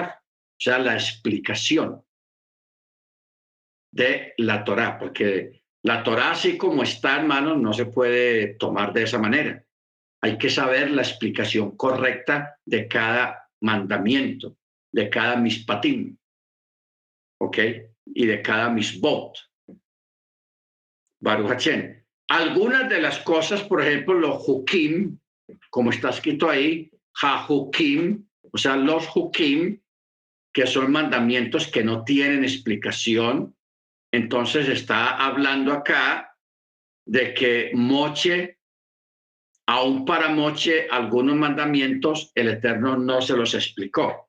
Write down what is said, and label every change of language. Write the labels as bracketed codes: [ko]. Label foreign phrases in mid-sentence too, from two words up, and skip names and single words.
[es] O sea, la explicación de la Torá, porque la Torá así como está, hermanos, no se puede tomar de esa manera. Hay que saber la explicación correcta de cada mandamiento, de cada mishpatim, ¿ok? Y de cada mishbot. [he] ברוך השם. [es] Algunas de las cosas, por ejemplo, los hukim, como está escrito ahí, ha-hukim, o sea, los hukim, que son mandamientos que no tienen explicación. Entonces está hablando acá de que Moche, aún para Moche, algunos mandamientos el Eterno no se los explicó.